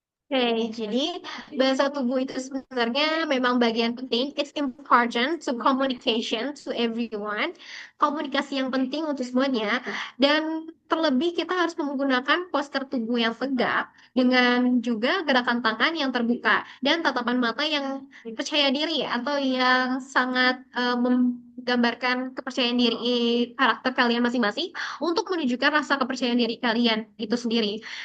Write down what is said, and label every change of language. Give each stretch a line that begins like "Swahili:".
Indonesian: Oke, jadi bahasa tubuh itu sebenarnya memang bagian penting.
English: It's important to communication to everyone.
Indonesian: Komunikasi yang penting untuk semuanya. Dan terlebih kita harus menggunakan postur tubuh yang tegak dengan juga gerakan tangan yang terbuka dan tatapan mata yang percaya diri atau yang sangat menggambarkan kepercayaan diri karakter kalian masing-masing untuk menunjukkan rasa kepercayaan diri kalian itu sendiri.